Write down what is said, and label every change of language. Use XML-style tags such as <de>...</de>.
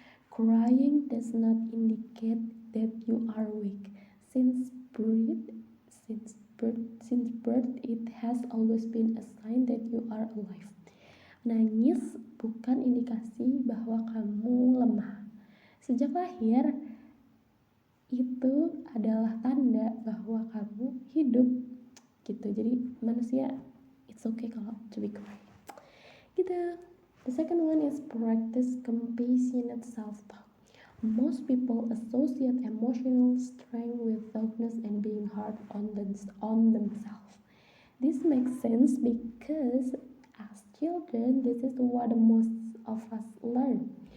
<en>Crying does not indicate that you are weak. Since birth, it has always been a sign that you are alive.</en> <id>Nangis bukan indikasi bahwa kamu lemah. Sejak lahir, itu adalah tanda bahwa kamu hidup, gitu. Jadi manusia,</id> <en>it's okay</en> <id>kalau</id> <en>to be cry, gitu. The second one is practice compassionate self-talk. Most people associate emotional strength with toughness and being hard on themselves. This makes sense because as children, this is what most of us learn.</en>